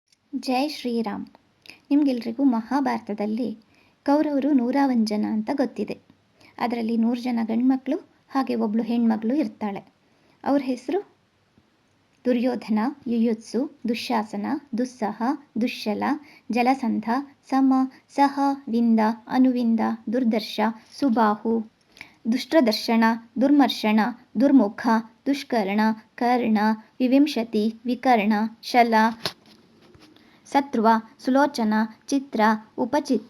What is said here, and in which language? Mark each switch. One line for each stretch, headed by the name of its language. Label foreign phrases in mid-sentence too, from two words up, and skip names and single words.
Kannada: ಜೈ ಶ್ರೀರಾಮ್. ನಿಮಗೆಲ್ರಿಗೂ ಮಹಾಭಾರತದಲ್ಲಿ ಕೌರವರು 101 ಜನ ಅಂತ ಗೊತ್ತಿದೆ. ಅದರಲ್ಲಿ 100 ಜನ ಗಂಡ್ಮಕ್ಳು ಹಾಗೆ ಒಬ್ಬಳು ಹೆಣ್ಮಗಳು ಇರ್ತಾಳೆ. ಅವ್ರ ಹೆಸರು ದುರ್ಯೋಧನ, ಯುಯುತ್ಸು, ದುಶ್ಯಾಸನ, ದುಸ್ಸಹ, ದುಶ್ಶಲ, ಜಲಸಂಧ, ಸಮ, ಸಹ, ವಿಂದ, ಅನುವಿಂದ, ದುರ್ದರ್ಶ, ಸುಬಾಹು, ದುಷ್ಟದರ್ಶನ, ದುರ್ಮರ್ಷಣ, ದುರ್ಮುಖ, ದುಷ್ಕರ್ಣ, ಕರ್ಣ, ವಿವಿಂಶತಿ, ವಿಕರ್ಣ, ಶಲ, ಸತ್ರುವ, ಸುಲೋಚನ, ಚಿತ್ರ, ಉಪಚಿತ್ರ,